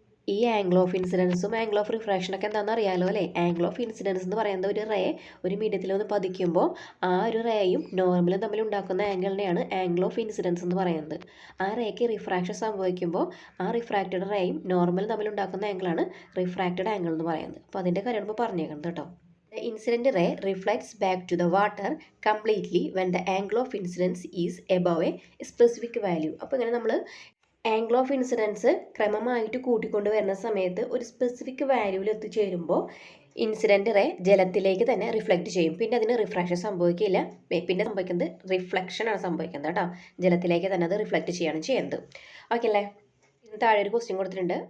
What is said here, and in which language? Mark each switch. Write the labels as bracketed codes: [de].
[ml] ഈ angle of ഇൻസിഡൻസും angle of റിഫ്രാക്ഷനൊക്കെ എന്താണെന്ന് അറിയാലോ അല്ലേ. ആംഗിൾ ഓഫ് ഇൻസിഡൻസ് എന്ന് പറയുന്നത് ഒരു റേ ഒരു മീഡിയത്തിൽ ഒന്ന് പതിക്കുമ്പോൾ ആ ഒരു റേയും നോർമലും തമ്മിൽ ഉണ്ടാക്കുന്ന ആംഗിളിനെയാണ് ആംഗിൾ ഓഫ് ഇൻസിഡൻസ് എന്ന് പറയുന്നത്. ആ റേക്ക് റിഫ്രാക്ഷൻ സംഭവിക്കുമ്പോൾ ആ റിഫ്രാക്റ്റഡ് റേയും നോർമലും തമ്മിൽ ഉണ്ടാക്കുന്ന ആംഗിളാണ് റിഫ്രാക്റ്റഡ് ആംഗിൾ എന്ന് പറയുന്നത്. അപ്പോൾ അതിൻ്റെ കാര്യമാണ് ഇപ്പോൾ പറഞ്ഞേക്കുന്നത് കേട്ടോ. [en] The incident ray reflects back to the water completely when the angle of incidence is above a specific value. [ml] അപ്പോൾ ഇങ്ങനെ നമ്മൾ ആംഗിൾ ഓഫ് ഇൻസിഡൻസ് ക്രമമായിട്ട് കൂട്ടിക്കൊണ്ട് വരുന്ന സമയത്ത് ഒരു സ്പെസിഫിക് വാല്യൂവിൽ എത്തിച്ചേരുമ്പോൾ ഇൻസിഡൻറ്റ് റേ ജലത്തിലേക്ക് തന്നെ റിഫ്ലക്റ്റ് ചെയ്യും. പിന്നെ അതിന് റിഫ്രാക്ഷൻ സംഭവിക്കില്ല. പിന്നെ സംഭവിക്കുന്നത് റിഫ്ലക്ഷനാണ് സംഭവിക്കുന്നത് കേട്ടോ. ജലത്തിലേക്ക് തന്നെ അത് റിഫ്ലക്റ്റ് ചെയ്യാണ് ചെയ്യുന്നത്. ഓക്കെ അല്ലേ. താഴെ ഒരു ക്വസ്റ്റ്യൻ കൊടുത്തിട്ടുണ്ട്.